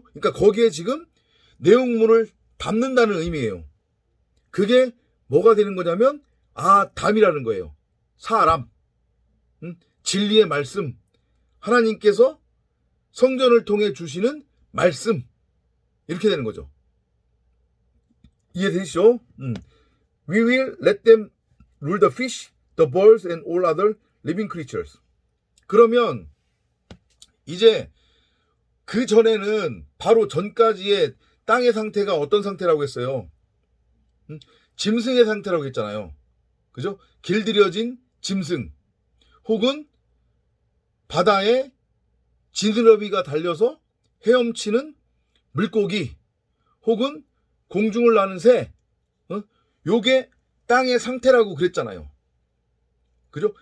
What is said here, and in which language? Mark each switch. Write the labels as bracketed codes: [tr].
[ko] 그러니까 거기에 지금 내용물을 담는다는 의미예요. 그게 뭐가 되는 거냐면 담이라는 거예요. 사람, 진리의 말씀, 하나님께서 성전을 통해 주시는 말씀, 이렇게 되는 거죠. 이해되시죠? [en] We will let them rule the fish, the birds and all other living creatures. [ko] 그러면 이제 그 전에는 바로 전까지의 땅의 상태가 어떤 상태라고 했어요? 짐승의 상태라고 했잖아요. 그죠? 길들여진 짐승, 혹은 바다에 지느러미가 달려서 헤엄치는 물고기, 혹은 공중을 나는 새, 요게 땅의 상태라고 그랬잖아요. 그죠?